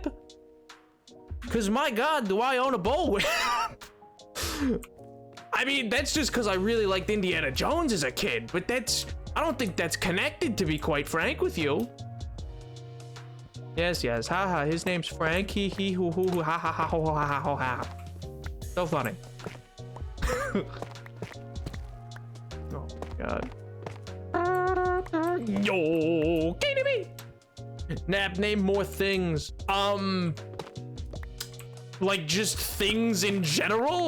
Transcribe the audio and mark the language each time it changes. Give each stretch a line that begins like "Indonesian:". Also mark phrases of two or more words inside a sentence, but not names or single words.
English: Cause my God, do I own a bull whip? I mean, that's just because I really liked Indiana Jones as a kid, but I don't think that's connected, to be quite frank with you. Yes, haha, his name's Frank, hee hoo hoo, ha ha ha ho ha ha ho ha. So funny. Oh my God. Yo, KDB. Nap, name more things. Like just things in general?